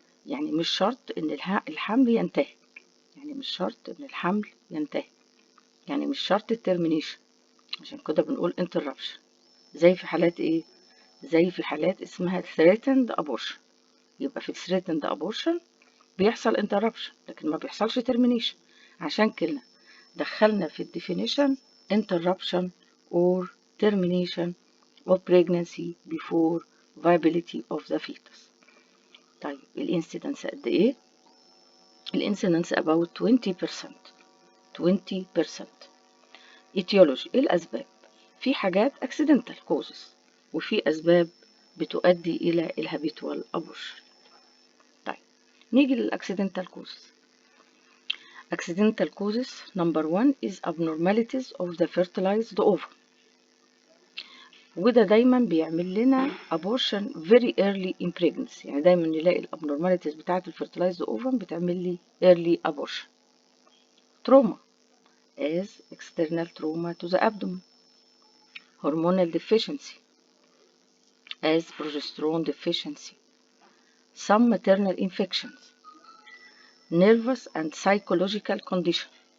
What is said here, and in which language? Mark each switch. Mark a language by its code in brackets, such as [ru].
[ar] يعني مش شرط إن الحمل ينتهي. يعني مش شرط إن الحمل ينتهي. يعني مش شرط termination. عشان كده بنقول interruption. زي في حالات إيه؟ زي في حالات اسمها threatened abortion. يبقى في threatened abortion بيحصل interruption لكن ما بيحصلش termination. عشان كده دخلنا في [en] definition interruption or termination of pregnancy before viability of the fetus. [ar] طيب الانسيدنس قد ايه؟ الانسيدنس about 20%. 20%. Etiology ايه الاسباب؟ في حاجات accidental causes وفي اسباب بتؤدي الى الهابيتوال abortion. طيب نيجي للاكسيدنتال causes. [en] Accidental causes number 1 is abnormalities of the fertilized ovum. [ar] وده دايما بيعمل لنا [en] abortion very early in pregnancy. [ar] يعني دايما نلاقي الابنورماليتيز بتاعة الفيرتلايزد اوفم بتعمل لي early abortion. [en] trauma as external trauma to the abdomen. hormonal deficiency as progesterone deficiency. some maternal infections. nervous and psychological condition.